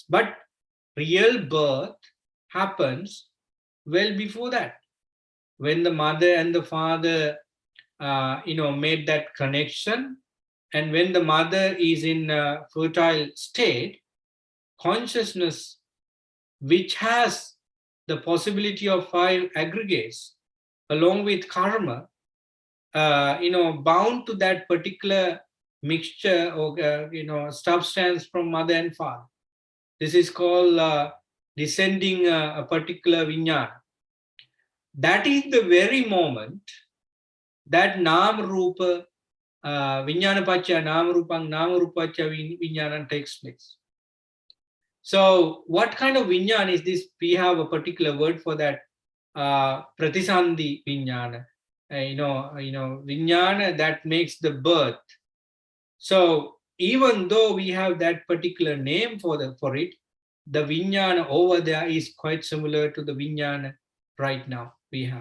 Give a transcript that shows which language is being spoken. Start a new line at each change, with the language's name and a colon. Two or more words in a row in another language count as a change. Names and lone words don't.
English: But real birth happens well before that, when the mother and the father made that connection, and when the mother is in a fertile state, consciousness, which has the possibility of 5 aggregates along with karma, bound to that particular mixture or substance from mother and father. This is called descending a particular vijnana. That is the very moment that
Pali: Nam Rupa Vijnana Pacha Nam Rupang Nam Rupacha Vijnana
English: takes place. So what kind of Vijnana is this? We have a particular word for that,
Sanskrit: Pratisandhi Vijnana.
English: Vijnana that makes the birth. So even though we have that particular name for it, the Vijnana over there is quite similar to the Vijnana right now we have.